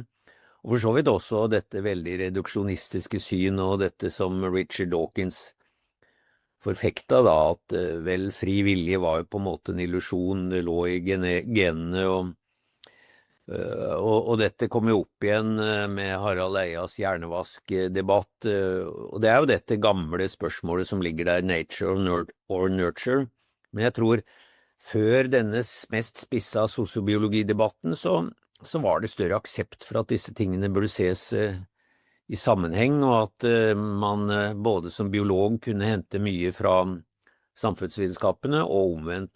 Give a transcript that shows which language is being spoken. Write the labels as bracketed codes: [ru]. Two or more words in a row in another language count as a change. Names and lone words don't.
[no] Og for så vidt også dette veldig reduksjonistiske syn, og dette som Richard Dawkins forfekta da at vel fri vilje var jo på en måte en illusjon, det lå i genene, og dette kom jo opp igjen med Harald Eias hjernevask-debatt, og det er jo dette gamle spørsmålet som ligger der, [en] nature or nurture. [no] Men jeg tror før denne mest spissa sosiobiologidebatten så var det større aksept for at disse tingene burde ses i sammenheng, og at man både som biolog kunne hente mye fra samfunnsvitenskapene og omvendt.